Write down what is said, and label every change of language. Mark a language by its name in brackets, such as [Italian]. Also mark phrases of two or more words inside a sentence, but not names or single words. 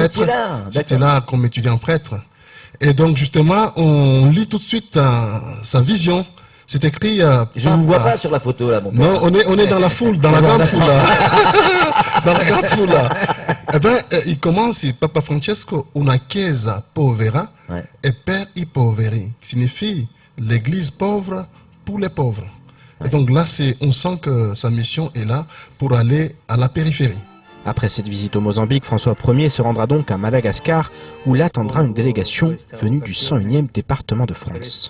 [French] Vous étiez là? J'étais là comme étudiant prêtre. Et donc justement, on lit tout de suite sa vision. C'est écrit... Je ne vous vois pas sur la photo là, mon père. Non, on est dans la foule, dans la grande foule là. Dans la grande foule là. Eh bien, il commence, [Italian] Papa Francesco, una chiesa povera [French] et [Italian] per i poveri, [French] qui signifie l'église pauvre pour les pauvres. Et donc là, on sent que sa mission est là pour aller à la périphérie. Après cette visite au Mozambique, François Ier se rendra donc à Madagascar où l'attendra une délégation venue du 101e département de France.